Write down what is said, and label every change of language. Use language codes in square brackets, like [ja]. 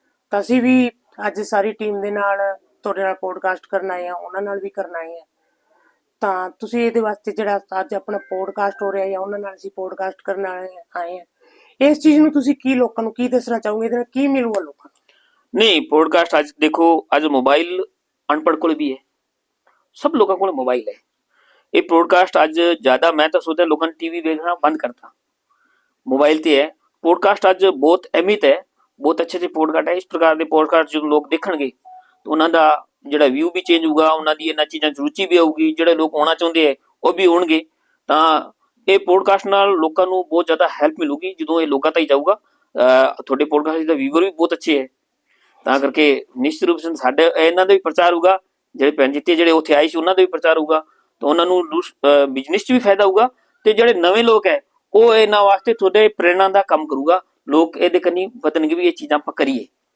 [pa] ਤਾਂ ਅਸੀਂ ਵੀ ਅੱਜ ਸਾਰੀ ਟੀਮ ਦੇ ਨਾਲ ਤੁਹਾਡੇ ਨਾਲ ਪੋਡਕਾਸਟ ਕਰਨ ਆਏ ਆ, ਉਹਨਾਂ ਨਾਲ ਵੀ ਕਰਨ ਆਏ ਆ। ਤਾਂ ਤੁਸੀਂ ਇਹਦੇ ਵਾਸਤੇ ਜਿਹੜਾ ਅੱਜ ਆਪਣਾ ਪੋਡਕਾਸਟ ਹੋ ਰਿਹਾ ਜਾਂ ਉਹਨਾਂ ਨਾਲ ਅਸੀਂ ਪੋਡਕਾਸਟ ਕਰਨ ਆਏ ਆ, ਇਸ ਚੀਜ਼ ਨੂੰ ਤੁਸੀਂ ਕੀ ਲੋਕਾਂ ਨੂੰ ਕੀ ਦੱਸਣਾ ਚਾਹੋਗੇ, ਇਹਦੇ ਨਾਲ ਕੀ ਮਿਲੂਗਾ ਲੋਕਾਂ ਨੂੰ? [hi] नहीं, पॉडकास्ट आज देखो, आज मोबाइल अनपढ़ को भी है, सब लोगों को मोबाइल है। ये पॉडकास्ट आज ज्यादा मैं तो सोचता लोगों ने टीवी देखना बंद करता, मोबाइल ते है। पॉडकास्ट आज बहुत अहमियत है, बहुत अच्छे से पॉडकास्ट है। इस प्रकार के पॉडकास्ट जो लोग देखणगे तो उन्हों का [pa] ਜਿਹੜਾ ਵਿਊ ਵੀ ਚੇਂਜ ਹੋਊਗਾ, ਉਹਨਾਂ ਦੀ ਇਹਨਾਂ ਚੀਜ਼ਾਂ 'ਚ ਰੁਚੀ ਵੀ ਆਊਗੀ, ਜਿਹੜੇ ਲੋਕ ਆਉਣਾ ਚਾਹੁੰਦੇ ਹੈ ਉਹ ਵੀ ਆਉਣਗੇ। ਤਾਂ ਇਹ ਪੋਡਕਾਸਟ ਨਾਲ ਲੋਕਾਂ ਨੂੰ ਬਹੁਤ ਜ਼ਿਆਦਾ ਹੈਲਪ ਮਿਲੂਗੀ ਜਦੋਂ ਇਹ ਲੋਕਾਂ ਤਾਈਂ ਜਾਊਗਾ। ਤੁਹਾਡੇ ਪੋਡਕਾਸਟ ਦਾ ਵੀਵਰ ਵੀ ਬਹੁਤ ਅੱਛੇ ਹੈ, ਤਾਂ ਕਰਕੇ ਨਿਸ਼ਚਿਤ ਰੂਪ ਨਾਲ ਸਾਡੇ ਇਹਨਾਂ ਦਾ ਵੀ ਪ੍ਰਚਾਰ ਹੋਊਗਾ, ਜਿਹੜੇ ਭੈਣ ਜਿੱਤੇ ਜਿਹੜੇ ਉੱਥੇ ਆਏ ਸੀ ਉਹਨਾਂ ਦਾ ਵੀ ਪ੍ਰਚਾਰ ਹੋਊਗਾ, ਤਾਂ ਉਹਨਾਂ ਨੂੰ ਬਿਜ਼ਨਸ 'ਚ ਵੀ ਫਾਇਦਾ ਹੋਊਗਾ, ਤੇ ਜਿਹੜੇ ਨਵੇਂ ਲੋਕ ਹੈ ਉਹ ਇਹਨਾਂ ਵਾਸਤੇ ਤੁਹਾਡੇ ਪ੍ਰੇਰਣਾ ਦਾ ਕੰਮ ਕਰੂਗਾ, ਲੋਕ ਇਹਦੇ ਕੰਨੀ ਵਧਣਗੇ ਵੀ ਇਹ ਚੀਜ਼ਾਂ ਆਪਾਂ ਕਰੀਏ।